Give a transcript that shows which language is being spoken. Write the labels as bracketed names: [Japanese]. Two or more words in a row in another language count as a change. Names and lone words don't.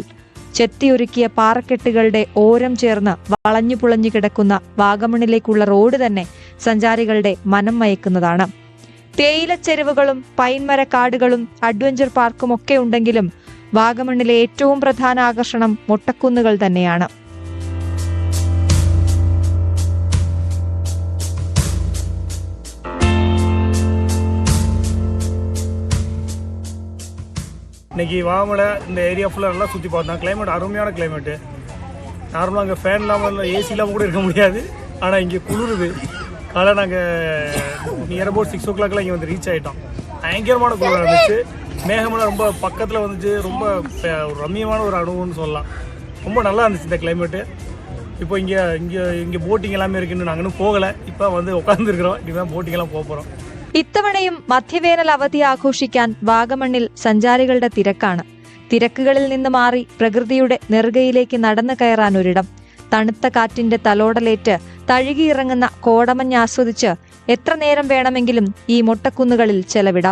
[Malayalam] ചെത്തിയൊരുക്കിയ പാറക്കെട്ടുകളുടെ ഓരം ചേർന്ന് വളഞ്ഞുപുളഞ്ഞു കിടക്കുന്ന വാഗമണിലേക്കുള്ള റോഡ് തന്നെ സഞ്ചാരികളുടെ മനം മയക്കുന്നതാണ്. തേയിലച്ചെരുവുകളും പൈൻമരക്കാടുകളും അഡ്വഞ്ചർ പാർക്കും ഒക്കെ ഉണ്ടെങ്കിലും വാഗമണിലെ ഏറ്റവും പ്രധാന ആകർഷണം മൊട്ടക്കുന്നുകൾ തന്നെയാണ്. [Tamil] இன்றைக்கி வாகமலை இந்த ஏரியா ஃபுல்லாக நல்லா சுற்றி பார்த்தோம். கிளைமேட் அருமையான கிளைமேட்டு. நார்மலாக அங்கே ஃபேன் இல்லாமல் ஏசி இல்லாமல் கூட இருக்க முடியாது. ஆனால் இங்கே குளிருது. காலை நாங்கள் [English] near about 6 o'clock [Tamil] இங்கே வந்து ரீச் ஆகிட்டோம். பயங்கரமான குளிராக இருந்துச்சு. மேகமெல்லாம் ரொம்ப பக்கத்தில் வந்துச்சு. ரொம்ப ரம்மியமான ஒரு அனுபவம்னு சொல்லலாம். ரொம்ப நல்லா இருந்துச்சு இந்த கிளைமேட்டு. இப்போ இங்கே இங்கே இங்கே போட்டிங் எல்லாமே இருக்குன்னு நாங்கள் இன்னும் போகலை. இப்போ வந்து உட்காந்துருக்குறோம். இதுதான் போட்டிங்கெல்லாம் போக போகிறோம். [Malayalam] ഇത്തവണയും മധ്യവേനൽ അവധി ആഘോഷിക്കാൻ വാഗമണ്ണിൽ സഞ്ചാരികളുടെ തിരക്കാണ്. തിരക്കുകളിൽ നിന്ന് മാറി പ്രകൃതിയുടെ നെറുകയിലേക്ക് നടന്നു കയറാൻ ഒരിടം. തണുത്ത കാറ്റിന്റെ തലോടലേറ്റ് തഴുകിയിറങ്ങുന്ന കോടമഞ്ഞ് ആസ്വദിച്ച് എത്ര നേരം വേണമെങ്കിലും ഈ മൊട്ടക്കുന്നുകളിൽ ചെലവിടാം.